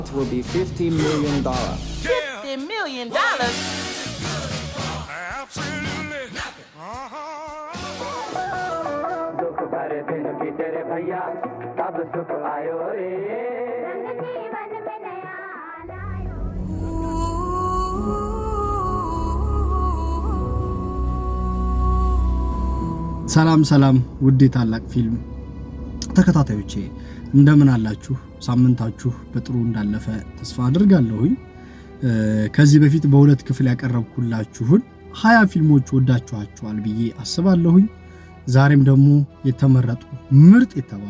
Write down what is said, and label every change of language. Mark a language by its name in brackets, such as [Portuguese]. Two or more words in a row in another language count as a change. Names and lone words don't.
[English] It will be $50 million. $50 million? Absolutely nothing. [Hindi] दुख भरे दिन बीते रे भैया तब सुख आयो रे जीवन में नया लायो [Amharic] ሰላም ሰላም ውድ ታላቅ ፊልም ተከታታዮቼ እንደምን አላችሁ? ሳምንታችሁ በጥሩ እንዳለፈ ተስፋ አድርጋለሁኝ። ከዚህ በፊት በሁለት ክፍል ያቀረብኩላችሁን 20 ፊልሞች ወዳችኋቸዋል ብዬ አስባለሁኝ። ዛሬም ደግሞ የተመረጡ ምርጥ የተባሉ